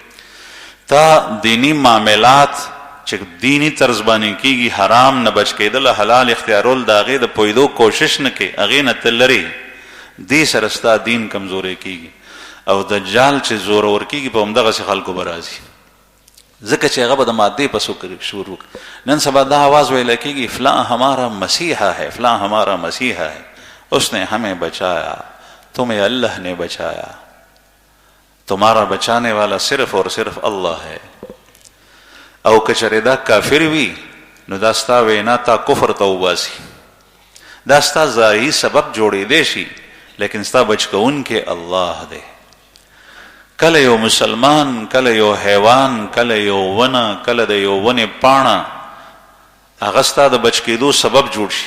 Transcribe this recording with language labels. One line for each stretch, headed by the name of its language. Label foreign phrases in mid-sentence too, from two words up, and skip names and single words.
Pashto: تا دینی معاملات چې دینی طرز باندې کېږي حرام نه بچ کېدل، حلال اختیارول، د هغې د پوهېدو کوشش نه کوې، هغې نه ته لرې، دې سره ستا دین کمزوری کېږي. او دجال چې زورور کېږي په همدغسې خلکو به راځي، ځکه چې هغه به د مادې په شروع. نن سبا دا آواز ویله کېږي
Urdu: فلاں ہمارا مسیحا ہے، فلاں ہمارا مسیحا ہے، اس نے ہمیں بچایا، تمہیں اللہ نے بچایا، تمہارا بچانے والا صرف اور صرف اللہ ہے.
Pashto: او کچره دا کافر وي نو دا ستا وینا تا کفر ته وباسي، دا ستا ظاهري سبب جوړېدی شي، لیکن ستا بچ کوونکی الله دی. کله یو مسلمان، کله یو حیوان، کله یو ونه، کله د یو ونې پاڼه هغه ستا د بچ کېدو سبب جوړ شي.